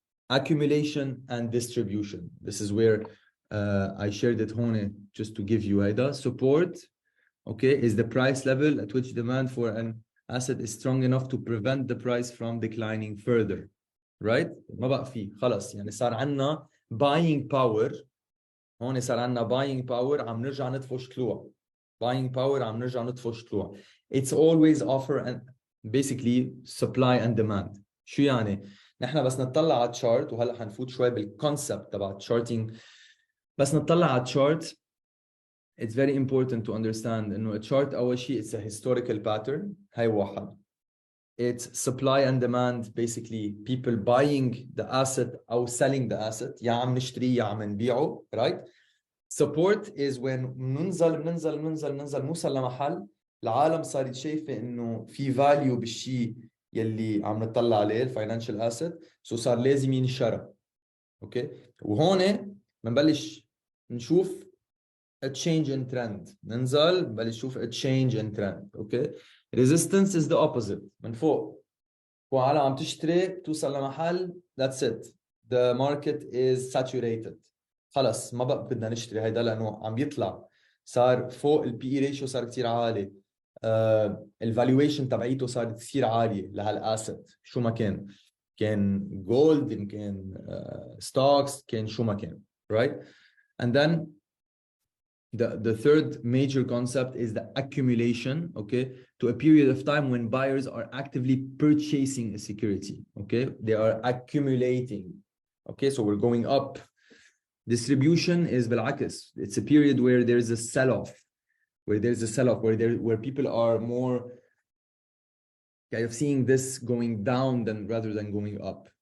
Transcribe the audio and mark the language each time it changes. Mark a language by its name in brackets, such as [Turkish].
[English] Accumulation and distribution. This is where I shared it hone just to give you [Arabic] هيدا. [English] Support, okay, is the price level at which demand for an asset is strong enough to prevent the price from declining further. Right? [Arabic] ما بقى فيه خلص يعني صار عنا buying power. هون صار عنا buying power عم نرجع نطفش طلوع. Buying power عم نرجع نطفش طلوع. [English] It's always offer and basically supply and demand. [Arabic] شو يعني؟ نحن بس نطلع على الشارت وهلا حنفوت شوي بالكونسبت تبع الشارتينج. بس نطلع على الشارت [English] it's very important to understand [Arabic] انه الشارت اول شيء [English] it's a historical pattern. [Arabic] هاي واحد. [English] It's supply and demand, basically people buying the asset or selling the asset. [Arabic] يا عم نشتري يا عم نبيعه, right? Support is when ننزل نوصل لمحل العالم صارت شايفة انه في value بالشيء يلي عم نطلع عليه الفاينانشال asset, so صار لازم ينشرى. اوكي, وهون بنبلش نشوف [English] a change in trend. [Arabic] ننزل بنبلش نشوف [English] a change in trend. Okay, resistance is the opposite. [Arabic] من فوق وعالم عم تشتري توصل لمحل [English] that's it, the market is saturated. [Arabic] خلص ما بقى بدنا نشتري هيدا لانه عم بيطلع, صار فوق البي اي ريشيو صار كثير عالي, الفالويشن تبعيته صارت كثير عاليه لهالاسيت. شو ما كان جولد, كان ستوكس, كان شو ما كان, right? [English] And then the third major concept is the accumulation, okay, to a period of time when buyers are actively purchasing a security. Okay, they are accumulating. Okay, so we're going up. Distribution is بالعكس. It's a period where there's a sell-off, where people are more kind of seeing this going down rather than going up.